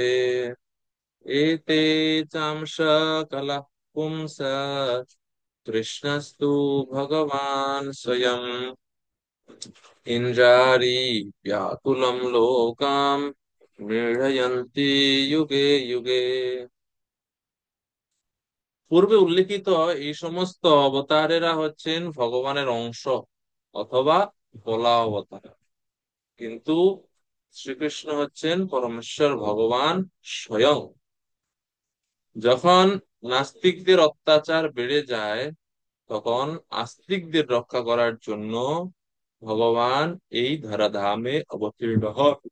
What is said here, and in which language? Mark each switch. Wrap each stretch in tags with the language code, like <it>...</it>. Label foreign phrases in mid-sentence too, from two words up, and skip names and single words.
<sa>एते चांश कलः पुंसा कृष्णस्तु भगवान् स्वयम् इंद्रारी व्याकुलं लोकाम् मृडयन्ति युगे युगे।</sa> <bn>পূর্বে উল্লেখিত এই সমস্ত অবতারেরা হচ্ছেন ভগবানের অংশ অথবা বলা অবতার, কিন্তু শ্রীকৃষ্ণ হচ্ছেন পরমেশ্বর ভগবান স্বয়ং। যখন নাস্তিকদের অত্যাচার বেড়ে যায়, তখন আস্তিকদের রক্ষা করার জন্য ভগবান এই ধরাধামে অবতীর্ণ হন।</bn>